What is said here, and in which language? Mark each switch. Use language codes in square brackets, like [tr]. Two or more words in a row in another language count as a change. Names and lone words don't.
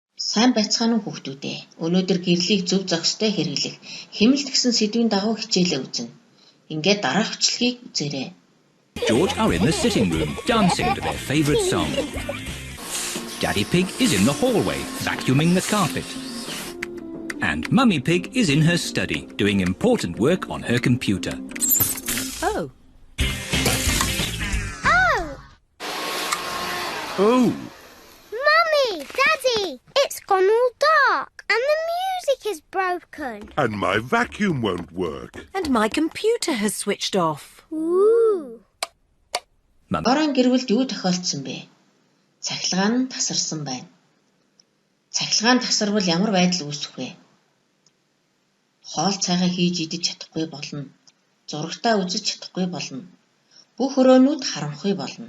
[mn] Сайн байцгаана уу хүүхдүүдээ. Өнөөдөр гэрлийг зөв зохистой хэрэглэх хэмнэлт гэсэн сэдвийн дагуу хичээлээ үзнэ. Ингээд дараах хүчлэгийг үзээрэй. [en] George are in the sitting room, dancing to their favourite song. Daddy Pig is in the hallway, vacuuming the carpet. And Mummy Pig is in her study, doing important work on her computer. Oh. Oh! Oh! Mummy! Daddy! It's gone all dark and the music is broken. And my vacuum won't work. And my computer has switched off. Ooh! [mn] Орон гэрвэлд юу тохиолдсон бэ? Цахилгаан нь тасарсан байна. Цахилгаан тасарвал ямар байдал үүсэх вэ? Хоол цайгаа хийж идэж чадахгүй болно. Зурагтаа үзэж чадахгүй болно. Бүх өрөөнүүд харамхуй болно.